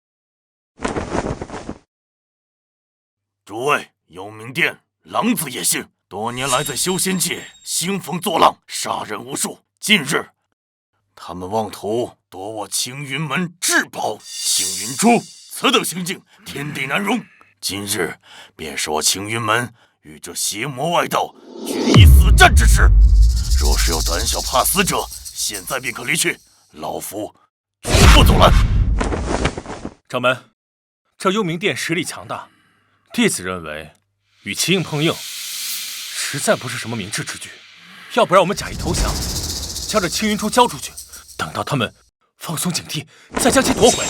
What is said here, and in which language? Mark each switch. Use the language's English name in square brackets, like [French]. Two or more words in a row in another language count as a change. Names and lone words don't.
[Chinese] 诸位，幽冥殿狼子野性，多年来在修仙界兴风作浪，杀人无数。近日，他们妄图夺我青云门至宝青云珠，此等行径，天地难容。今日便是我青云门与这邪魔外道决一死战之时。若是有膽小怕死者，現在便可離去，老夫絕不阻攔。掌門，這幽冥殿實力強大，弟子認為與其硬碰硬，實在不是什麼明智之舉。要不然我們假意投降，將這青雲珠交出去，等到他們放鬆警惕，再將其奪回。